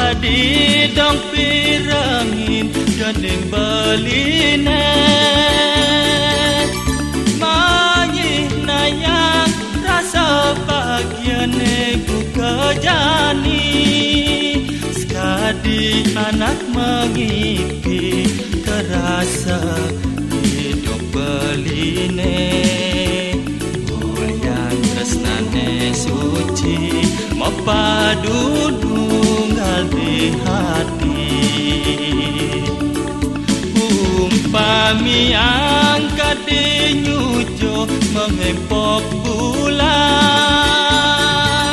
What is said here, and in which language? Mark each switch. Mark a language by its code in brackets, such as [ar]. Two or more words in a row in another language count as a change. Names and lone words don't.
[ban] dong pirengin gening beline manyi nayang rasa bagian ku kejani sekadi anak mengipi [id] terasa hidup [ban] beline yang tresnane suci mapadu nunggal di hati umpami angkat di nyujo mengempok bulan